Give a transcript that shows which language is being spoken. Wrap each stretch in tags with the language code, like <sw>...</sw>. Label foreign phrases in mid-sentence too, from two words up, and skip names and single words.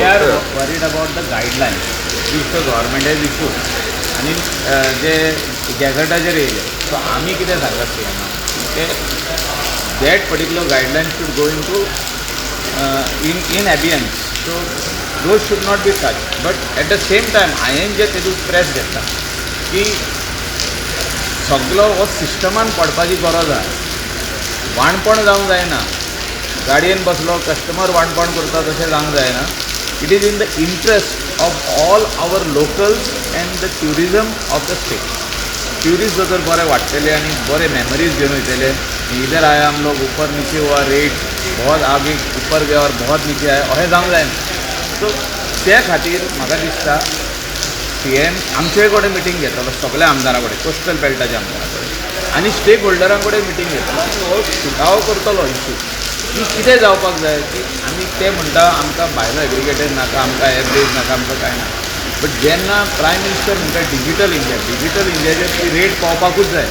<en>worried about the guideline which the government has issue</en> <kok>आनी जे गॅझेटाचेर येयले सो आमी कितें सांगता ते</kok> <en>that particular guideline should go in to in abeyance so those should not be touch but at the same time</en> <kok>हांवें जे तेतून स्ट्रेस घेतला की सगळो हो सिस्टमान पडपाची गरज आहा. वाणपण जावंक जायना गाडयेन बसलो कस्टमर वाणपण करता तशें जावंक जायना.</kok> <en>It is in the interest of all our locals and the tourism of the state.</en> <kok>ट्युरिस्ट जर तर बरे वाडटले आनी बरे मेमरीज घेवन वयतले</kok> <hi>इधर आया हम लोग ऊपर नीचे हुआ रेट बहुत आगे ऊपर गया और बहुत नीचे आया</hi> <kok>अशें जावंक जायना. सो त्या खातीर म्हाका दिसता CM आमचे कडेन मिटींग घेतलो सगळ्या आमदारां कडेन कोस्टल बेल्टाच्या आमदारां कडेन आनी स्टेक होल्डरां कडेन मिटींग घेतलो आनी हो सुटावो करतलो इश्यू की कितें जावपाक जाय की आमी ते म्हणटा आमकां भायलो एग्रिगेटर नाका आमकां</kok> <en>app base</en> <kok>नाका आमकां कांय ना बट जेन्ना</kok> <en>prime minister</en> <kok>म्हणटा डिजिटल इंडियाचेर ती रेट पावपाकूच जाय.</kok>